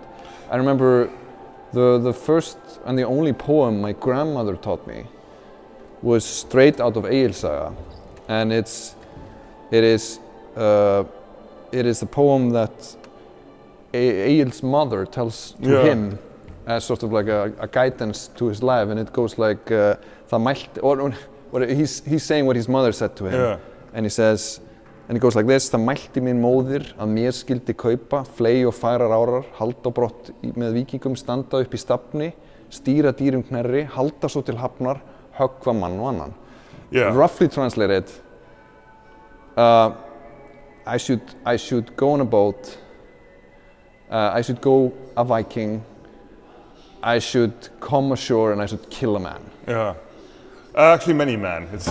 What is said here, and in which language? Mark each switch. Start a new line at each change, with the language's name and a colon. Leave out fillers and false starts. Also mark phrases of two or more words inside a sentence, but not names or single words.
English: I remember the first and the only poem my grandmother taught me was straight out of Egil Saga, and it is the poem that Egil's mother tells to him as sort of like a guidance to his life, and it goes like
Icelandic: það mælti,
English: or he's saying what his mother said to him, and he says, and it goes like this:
Icelandic: það mælti mín móðir að mér skildi kaupa fley og færar árar, halda á brott með víkingum, standa upp í stafni, stýra dýrum knerri, halda svo til hafnar, höggva mann og annan.
English: Roughly translated, I should go on a boat, I should go a Viking, I should come ashore and I should kill a man. Yeah, actually many men. It's